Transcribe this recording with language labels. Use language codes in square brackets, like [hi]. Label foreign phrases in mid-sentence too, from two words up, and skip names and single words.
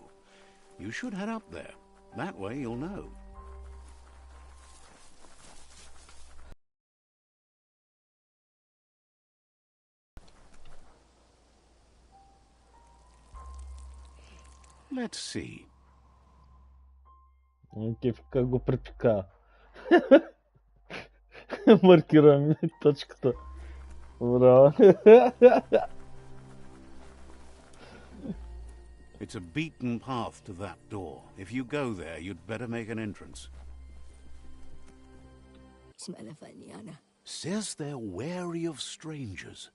[en] You should head up there. That way you'll know. Let's see. [bg] Как го препика. Маркираме точката. Браво. [en] It's a beaten path to that door. If you go there, you'd better make an entrance. Says they're wary of strangers.